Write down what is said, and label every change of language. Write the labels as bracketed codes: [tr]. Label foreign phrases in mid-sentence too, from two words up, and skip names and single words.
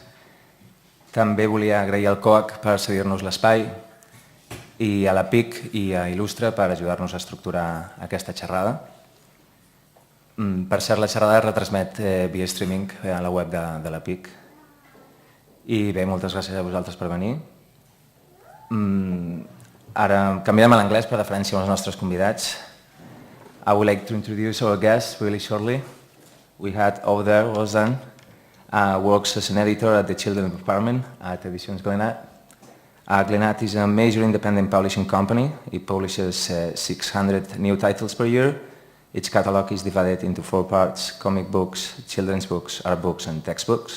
[ca] També volia agrair al COAC per cedir-nos l'espai i a la PIC i a Il·lustre per ajudar-nos a estructurar aquesta xerrada. Per cert, la xerrada es retransmet via streaming a la web de la PIC. I bé, moltes gràcies a vosaltres per venir. Ara canviarem a l'anglès per deferència als nostres convidats. [en] I would like to introduce our guests really shortly. We had over there Roseanne, works as an editor at the Children's Department at Editions Glenat. Glenat is a major independent publishing company. It publishes 600 new titles per year. Its catalog is divided into 4 parts: comic books, children's books, art books, and textbooks.